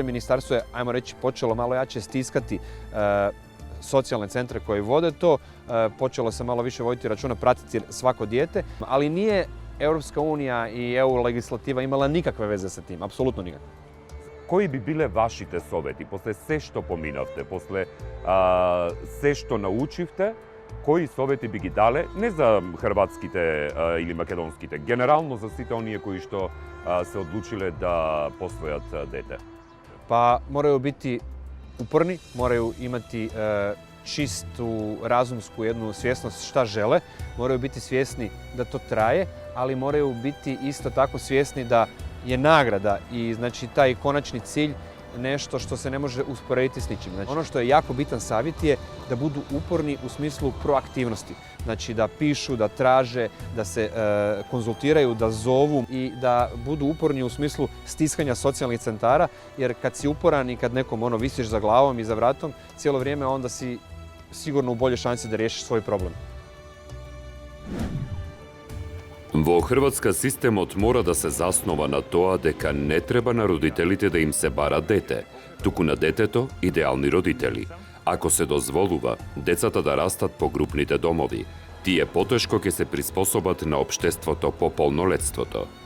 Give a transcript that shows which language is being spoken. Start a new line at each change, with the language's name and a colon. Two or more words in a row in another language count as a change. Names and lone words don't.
Croatian: Ministarstvo je, ajmo reći, počelo malo jače stiskati socijalne centre koji vode to, počelo se malo više voditi računa, pratiti svako dijete, ali nije Europska unija i EU legislativa imala nikakve veze sa tim, apsolutno nikakve.
Macedonian: Кои би биле вашите совети после се што поминавте, после се што научивте, кои совети би ги дале не за хрватските или македонските, генерално за сите оние кои што се одлучиле да посвојат дете?
Croatian: Pa moraju biti uporni, moraju imati čistu, razumsku jednu svjesnost šta žele, moraju biti svjesni da to traje, ali moraju biti isto tako svjesni da je nagrada i znači taj konačni cilj nešto što se ne može usporediti s ničim. Znači, ono što je jako bitan savjet je da budu uporni u smislu proaktivnosti. Znači da pišu, da traže, da se konzultiraju, da zovu i da budu uporni u smislu stiskanja socijalnih centara, jer kad si uporan i kad nekom visiš za glavom i za vratom cijelo vrijeme, onda si sigurno u bolje šanse da riješiš svoj problem.
Macedonian: Во Хрватска системот мора да се заснова на тоа дека не треба на родителите да им се бара дете, туку на детето идеални родители. Ако се дозволува децата да растат по групните домови, тие потешко ќе се приспособат на општеството по полнолетството.